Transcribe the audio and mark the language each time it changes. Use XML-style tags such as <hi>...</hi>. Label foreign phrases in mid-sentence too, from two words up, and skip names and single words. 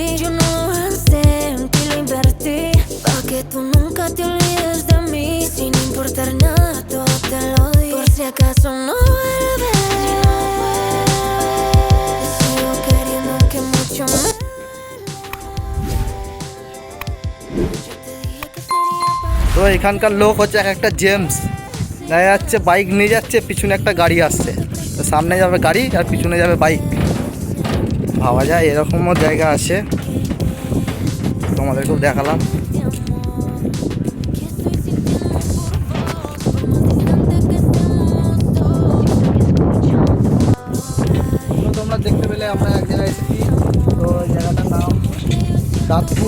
<es>Yo no avancé, en ti lo invertí, pa' que tú nunca te olvides de mí. Sin importar nada, todo te lo di, por si acaso no vuelves. Sigo queriendo que mucho me... Yo te dije que sería para...</es> <bn>তো এখানকার লোক হচ্ছে এক একটা জেমস, দেখা যাচ্ছে বাইক নিয়ে যাচ্ছে, পিছনে একটা গাড়ি আসছে, তো সামনে যাবে গাড়ি আর পিছনে যাবে বাইক। ভাবা যায় এরকমও জায়গা আছে, তোমাদেরকেও দেখালাম। তোমরা দেখতে পেলে আমরা এক জায়গায় এসেছি, তো এই জায়গাটার নাম দাঁতপুর।</bn>